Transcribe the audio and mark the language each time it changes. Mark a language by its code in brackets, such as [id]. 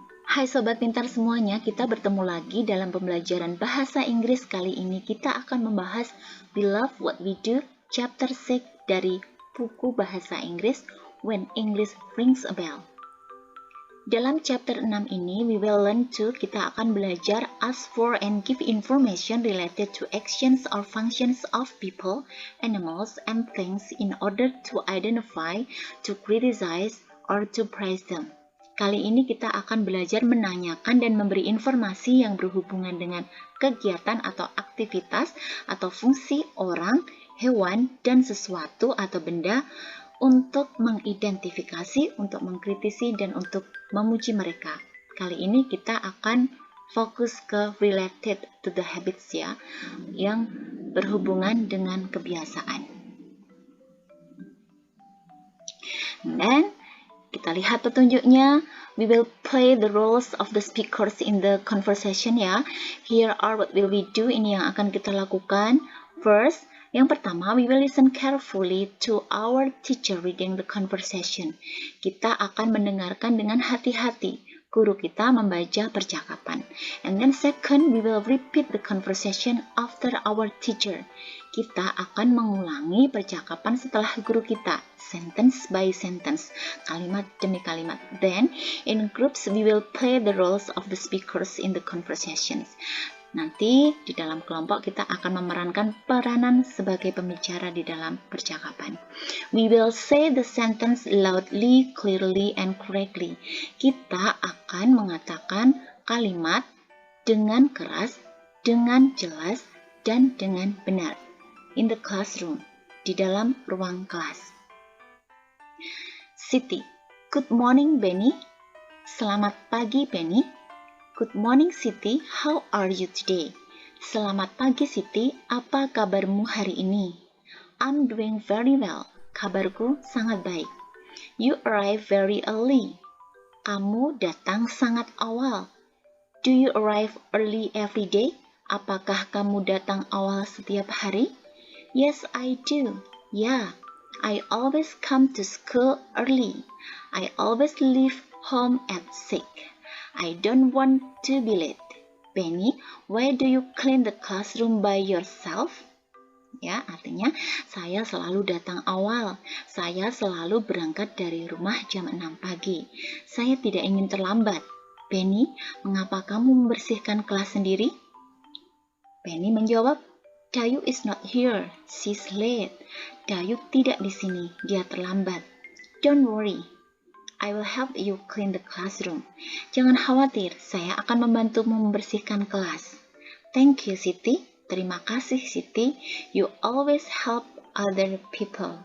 [id] Hai Sobat Pintar semuanya, kita bertemu lagi dalam pembelajaran bahasa Inggris. Kali ini kita akan membahas We Love What We Do, Chapter 6 dari buku bahasa Inggris When English Rings a Bell. [en] Dalam chapter 6 ini, we will learn to, [id] kita akan belajar [en] ask for and give information related to actions or functions of people, animals, and things in order to identify, to criticize, or to praise them. [id] Kali ini kita akan belajar menanyakan dan memberi informasi yang berhubungan dengan kegiatan atau aktivitas atau fungsi orang, hewan, dan sesuatu atau benda untuk mengidentifikasi, untuk mengkritisi, dan untuk memuji mereka. Kali ini kita akan fokus ke [en] related to the habits [id] ya, yang berhubungan dengan kebiasaan. Dan kita lihat petunjuknya. [en] We will play the roles of the speakers in the conversation ya. Here are what will we do. [id] Ini yang akan kita lakukan. [en] First, [id] yang pertama, [en] we will listen carefully to our teacher reading the conversation. [id] Kita akan mendengarkan dengan hati-hati guru kita membaca percakapan. [en] And then second, we will repeat the conversation after our teacher. [id] Kita akan mengulangi percakapan setelah guru kita, [en] sentence by sentence, [id] kalimat demi kalimat. [en] Then, in groups, we will play the roles of the speakers in the conversations. [id] Nanti di dalam kelompok kita akan memerankan peranan sebagai pembicara di dalam percakapan. [en] We will say the sentence loudly, clearly, and correctly. [id] Kita akan mengatakan kalimat dengan keras, dengan jelas, dan dengan benar. [en] In the classroom, [id] di dalam ruang kelas. [en] Siti, good morning Benny. [id] Selamat pagi Benny. [en] Good morning Siti, how are you today? [id] Selamat pagi Siti, apa kabarmu hari ini? [en] I'm doing very well, [id] kabarku sangat baik. [en] You arrive very early. [id] Kamu datang sangat awal. [en] Do you arrive early every day? [id] Apakah kamu datang awal setiap hari? [en] Yes, I do. Yeah, I always come to school early. I always leave home at 6. I don't want to be late. Benny, why do you clean the classroom by yourself? [id] Ya, artinya saya selalu datang awal. Saya selalu berangkat dari rumah jam 6 pagi. Saya tidak ingin terlambat. Benny, mengapa kamu membersihkan kelas sendiri? Benny menjawab, [en] Dayu is not here. She's late. [id] Dayu tidak di sini. Dia terlambat. [en] Don't worry. I will help you clean the classroom. [id] Jangan khawatir, saya akan membantumu membersihkan kelas. [en] Thank you, Siti. [id] Terima kasih, Siti. [en] You always help other people.